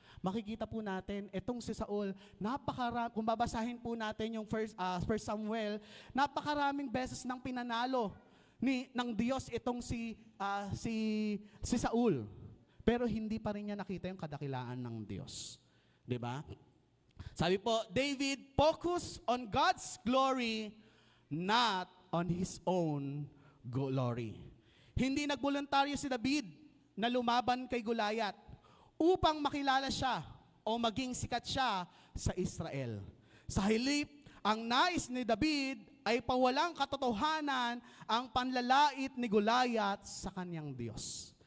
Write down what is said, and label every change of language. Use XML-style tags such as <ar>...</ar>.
<tl>Makikita po natin, itong si Saul, kung babasahin po natin yung first Samuel, napakaraming beses nang pinanalo ng Diyos itong si Saul. Pero hindi pa rin niya nakita yung kadakilaan ng Diyos. 'Di ba? Sabi po,</tl> <en>David focused on God's glory, not on his own glory.</en> <tl>Hindi nagboluntaryo si David na lumaban kay Goliath upang makilala siya o maging sikat siya sa Israel. Sa halip, ang nais ni David ay pawalang katotohanan ang panlalait ni Goliath sa kanyang Diyos.</tl>